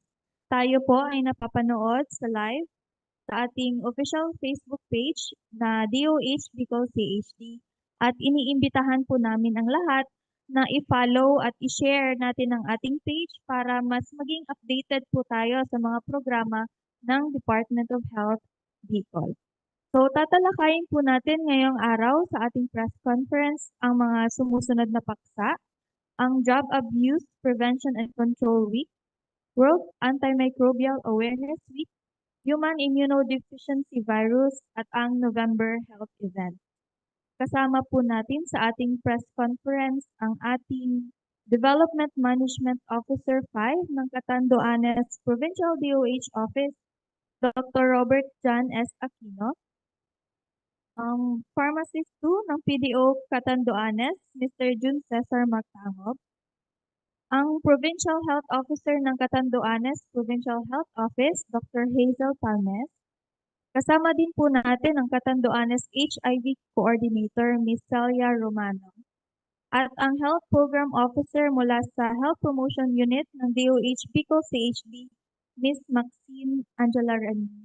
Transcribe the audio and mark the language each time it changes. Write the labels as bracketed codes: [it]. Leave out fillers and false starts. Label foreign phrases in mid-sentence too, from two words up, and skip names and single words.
[tl] Tayo po ay napapanood sa live sa ating [en] official Facebook page [tl] na DOH Bicol Chd at iniimbitahan po namin ang lahat na i-follow at i-share natin ang ating page para mas maging updated po tayo sa mga programa ng Department of Health Bicol. So tatalakayin po natin ngayong araw sa ating [en] press conference [tl] ang mga sumusunod na paksa, ang Job Abuse Prevention and Control Week, World Antimicrobial Awareness Week, Human Immunodeficiency Virus at ang November Health Event. Kasama po natin sa ating [en] press conference [tl] ang ating [en] Development Management Officer 5 [tl] ng Catanduanes Provincial DOH Office, Dr. Robert John S. Aquino, ang Pharmacist 2 ng PDO Catanduanes, Mr. Jun Cesar Magtangob, ang [en] Provincial Health Officer [tl] ng Catanduanes Provincial Health Office, Dr. Hazel Palmes. Kasama din po natin ang Catanduanes [en] HIV Coordinator, [tl] Ms. Celia Romano. At ang [en] Health Program Officer [tl] mula sa Health Promotion Unit ng DOH Bicol CHD, Ms. Maxine Angela Ramirez.